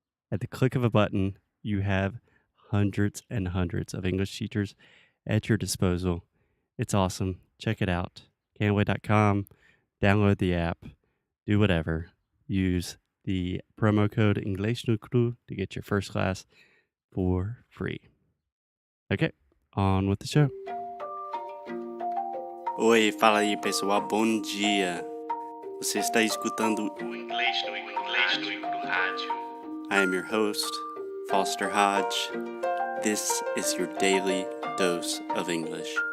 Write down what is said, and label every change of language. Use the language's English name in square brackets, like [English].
[English] At the click of a button, you have hundreds and hundreds of English teachers at your disposal. It's awesome. Check it out. Cambly.com. Download the app. Do whatever. Use the promo code EnglishNuCru to get your first class for free. Ok, on with the show. [Portuguese] Oi, fala aí pessoal, bom dia. Você está escutando o Inglês no Rádio. [English] I am your host, Foster Hodge. This is your daily dose of English.